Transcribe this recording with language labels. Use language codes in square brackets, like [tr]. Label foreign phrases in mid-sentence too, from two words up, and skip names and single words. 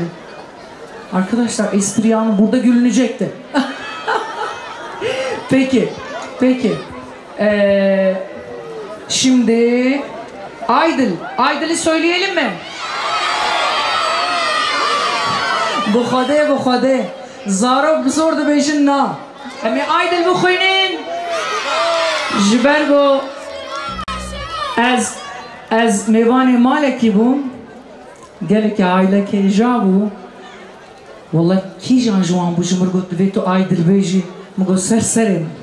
[tr] Arkadaşlar espri yanı burada gülünecekti. Peki. Şimdi Aydil'i söyleyelim mi? [ku] Bu xwede Zarok bizor dibêjin na. Em ê Aydil bixwînin ji ber got ez mêvanê malekî bûm, gelekî ailekê ja bû. Wallahi kîjan ji wan bû ji min got divê tu Aydil bêjî, min got ser serê min.